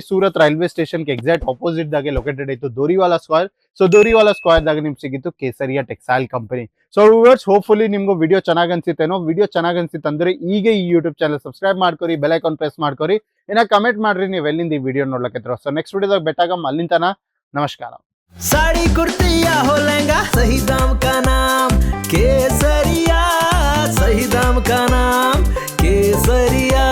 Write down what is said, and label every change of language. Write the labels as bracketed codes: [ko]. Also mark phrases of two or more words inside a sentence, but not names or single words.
[kn] ಸೂರತ್ [en] railway station exact opposite [kn] ದಾಗೆ ಲೊಕೇಟೆಡ್ ಆಯ್ತು ದೋರಿವಾಲಾ ಸ್ಕ್ವೇರ್. ಸೊ ದೋರಿವಾಲಾ ಸ್ಕ್ವೇರ್ ದಾಗ ನಿಮ್ಗೆ ಸಿಗಿತ್ತು ಕೇಸರಿಯಾ ಟೆಕ್ಸ್ಟೈಲ್ ಕಂಪನಿ. [en] so viewers hopefully [kn] ನಿಮ್ಗೆ ವಿಡಿಯೋ ಚೆನ್ನಾಗಿ ಅನ್ಸಿತ್ತೇನೋ. ವಿಡಿಯೋ ಚೆನ್ನಾಗಿ ಅನ್ಸಿತ್ತು ಅಂದ್ರೆ ಈಗ ಈ [en] YouTube channel subscribe [kn] ಮಾಡ್ಕೊರಿ, [en] bell icon press [kn] ಮಾಡ್ಕೊರಿ, ಇನ್ನ ಕಮೆಂಟ್ ಮಾಡ್ರಿ ನೀವು ಎಲ್ಲಿಂದ ಈ ವಿಡಿಯೋ ನೋಡ್ಲಕ್ಕೆ. [en] so next [kn] ವಿಡಿಯೋದಾಗ ಬೆಟ್ಟಾಗ ಅಲ್ಲಿಂತನ ನಮಸ್ಕಾರ. [hi] साड़ी कुर्ती या हो लहंगा, सही दाम का नाम केसरिया, सही दाम का नाम केसरिया।